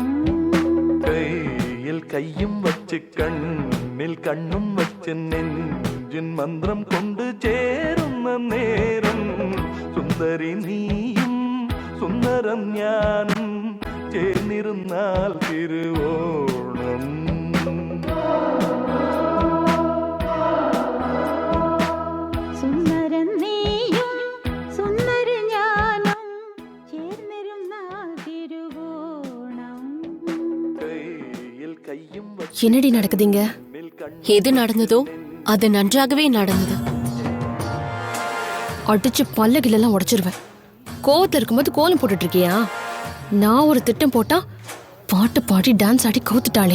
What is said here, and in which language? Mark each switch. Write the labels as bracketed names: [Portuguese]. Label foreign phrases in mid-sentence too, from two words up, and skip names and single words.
[Malayalam] കയ്യിൽ കയ്യും വച്ച് കണ്ണിൽ കണ്ണും വച്ച് നെഞ്ചിൻ മന്ത്രം കൊണ്ട് ചേരുന്ന നേരം സുന്ദരി നീയും സുന്ദരം ഞാനും ചേർന്നിരുന്നാൽ തിരുവോണം. സുന്ദരൻ നീയും സുന്ദര ഞാനും ചേർന്നിരുന്നാൽ തിരുവോണം. [Tamil] என்னடி நடக்குதுங்க? எது நடந்ததோ அது நன்றாகவே நடந்தது. அடிச்சு பல்லகிலெல்லாம் உடைச்சிருவேன். கோவத்துல இருக்கும்போது கோலம் போட்டுட்டு இருக்கியா? நான் ஒரு திட்டம் போட்டா பாட்டு பாடி டான்ஸ் ஆடி கவுத்துட்டாளே.